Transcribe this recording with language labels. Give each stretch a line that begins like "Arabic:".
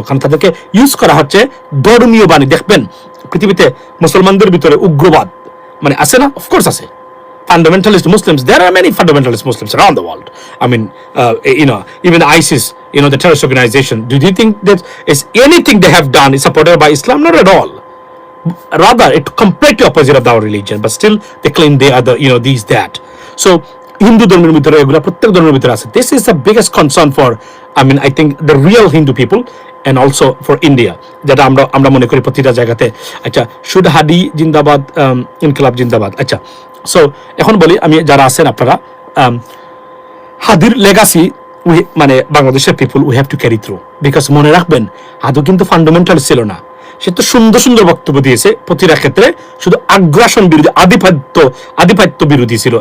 Bangla: কারণ তাদেরকে ইউজ করা হচ্ছে ধর্মীয় বাণী। দেখবেন পৃথিবীতে মুসলমানদের ভিতরে উগ্রবাদ মানে আছে না, অফকোর্স আছে।
English: Fundamentalist Muslims, there are many fundamentalist Muslims around the world. I mean, even ISIS, the terrorist organization. Do you think that is anything they have done is supported by Islam? Not at all. Rather, it's completely opposite of our religion. But still, they claim they are the, these, that.
Bangla: So, Hindu ধর্মের ভিতরে এগুলো প্রত্যেক ধর্মের ভিতরে আছে.
English: This is the biggest concern for, I think, the real Hindu people and also for India.
Bangla: যেটা আমরা মনে করি প্রতিটা জায়গাতে। আচ্ছা, শুড হাদি জিন্দাবাদ, ইনকিলাব জিন্দাবাদ। আচ্ছা, সো এখন বলি আমি যারা আছেন আপনারা, হাদির লেগাসি মানে বাংলাদেশের
English: people we have to carry through, because
Bangla: মনে রাখবেন হাদু কিন্তু ফান্ডামেন্টাল ছিল না। সে তো সুন্দর সুন্দর বক্তব্য দিয়েছে প্রতিটা ক্ষেত্রে, শুধু আগ্রাসন বিরোধী, আধিপত্য বিরোধী ছিল।